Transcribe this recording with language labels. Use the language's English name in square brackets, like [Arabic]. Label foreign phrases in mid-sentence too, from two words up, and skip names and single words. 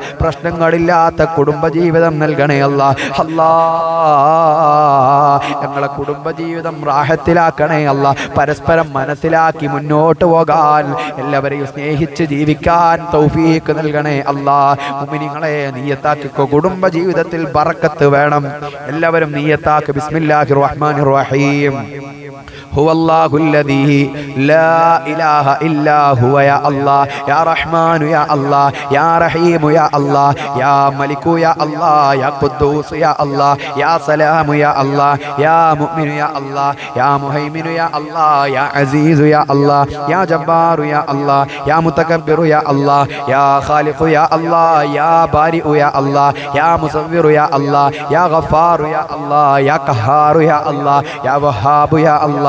[Malayalam] പ്രശ്നങ്ങളില്ലാത്ത കുടുംബജീവിതം നൽകണേ അല്ലാഹ്. അല്ലാഹ് ഞങ്ങളെ കുടുംബജീവിതം റാഹത്തിലാക്കണേ അല്ലാഹ്. പരസ്പരം മനസ്സിലാക്കി മുന്നോട്ട് പോകാൻ, എല്ലാവരെയും സ്നേഹിച്ച് ജീവിക്കാൻ തൗഫീഖ് നൽകണേ അല്ലാഹ്. മുഅ്മിനീങ്ങളെ നിയ്യത്താക്കിക്കോ, കുടുംബ ജീവിതത്തിൽ ബറക്കത്ത് വേണം. എല്ലാവരും നിയ്യത്താക്ക്. [Arabic] بسم الله الرحمن الرحيم. هو الله الذي لا إله إلا هو يا الله يا رحمن يا الله يا رحيم يا الله يا ملك يا الله يا قدوس يا الله يا سلام يا الله يا مؤمن يا الله يا مهيمن يا الله يا عزيز يا الله يا جبار يا الله يا متكبر يا الله يا خالق يا الله يا بارئ يا الله يا مصور يا الله يا غفار يا الله يا قهار يا الله يا وهاب يا الله